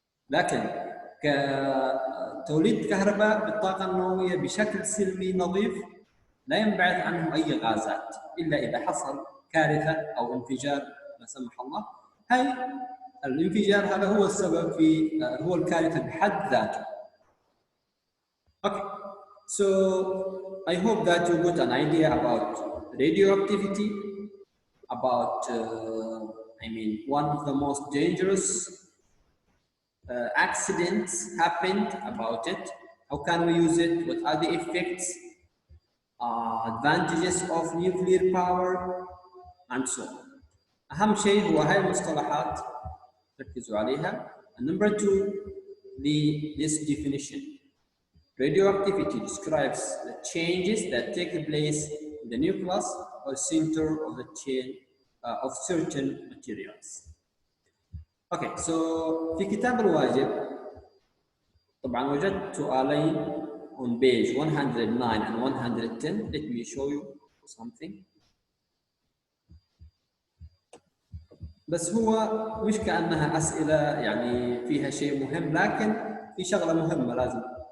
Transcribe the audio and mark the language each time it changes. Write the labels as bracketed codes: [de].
[ar] لكن كتوليد كهرباء بالطاقة النووية بشكل سلمي نظيف لا ينبعث عنه أي غازات إلا إذا حصل كارثة أو انفجار لا سمح الله. هاي الانفجار هذا هو السبب في هو الكارثة بحد ذاته. [en] Okay, so I hope that you got an idea about radioactivity, about I mean, one of the most dangerous accidents happened about it. How can we use it? What are the effects, advantages of nuclear power, and so on. [ar] أهم شيء هو هاي المصطلحات ركزوا عليها. [en] And number two, this definition. Radioactivity describes the changes that take place in the nucleus or center of the chain of certain materials. Okay, so [ar] في كتاب الواجب طبعا وجدت سؤالين [en] on page 109 and 110. Let me show you something. [ar] بس هو مش كأنها أسئلة يعني فيها شيء مهم، لكن في شغلة مهمة لازم.